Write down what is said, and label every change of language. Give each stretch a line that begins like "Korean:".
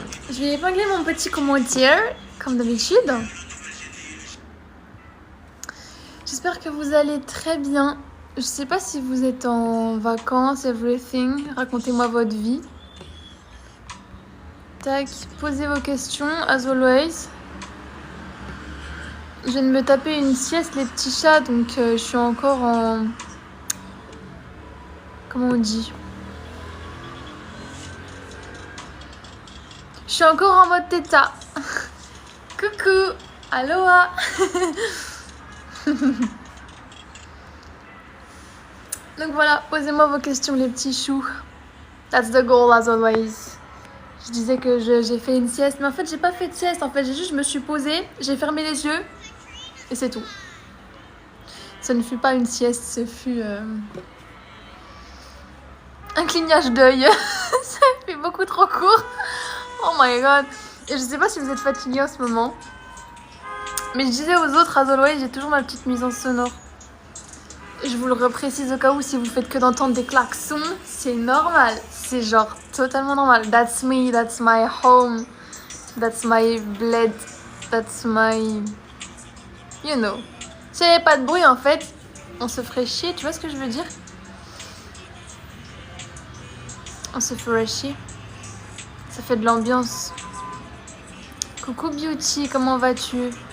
French: Je vais épingler mon petit commentaire, comme d'habitude. J'espère que vous allez très bien. Je sais pas si vous êtes en vacances, everything. Racontez-moi votre vie. Tac, posez vos questions, as always. Je viens de me taper une sieste, les petits chats, donc je suis encore en... Comment on dit? Je suis encore en mode téta. Coucou, aloha. Donc voilà, posez-moi vos questions, les petits choux.
English: That's the goal, as always.
French: Je disais que j'ai fait une sieste, mais en fait j'ai pas fait de sieste. En fait je me suis posée, j'ai fermé les yeux et c'est tout. Ce ne fut pas une sieste, ce fut un clignage d'œil. Ça fait beaucoup trop court. Oh my god. Et je sais pas si vous êtes fatigués en ce moment, mais je disais aux autres, as always, j'ai toujours ma petite nuisance sonore. Je vous le reprécise au cas où, si vous faites que d'entendre des klaxons, c'est normal. C'est genre totalement normal.
English: That's me, that's my home, that's my blood, that's my... You know.
French: S'il n'y avait pas de bruit, en fait, on se ferait chier. Tu vois ce que je veux dire? On se ferait chier. Ça fait de l'ambiance. Coucou Beauty, comment vas-tu?